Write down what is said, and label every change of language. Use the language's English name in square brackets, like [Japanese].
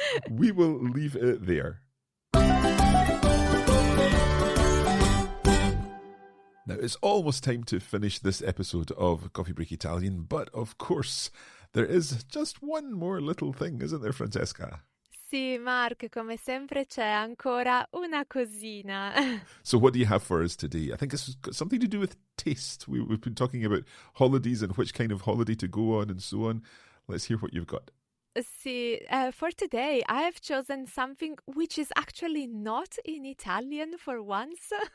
[English] We will leave it there. Now, it's almost time to finish this episode of Coffee Break Italian, but of course, there is just one more little thing, isn't there, Francesca? [Italian] Sì, Mark, come sempre c'è ancora una cosina. [English] So what do you have for us today? I think it's got something to do with taste. We've been talking about holidays and which kind of holiday to go on and so on. Let's hear what you've got. See, for today, I have chosen something which is actually not in Italian for once.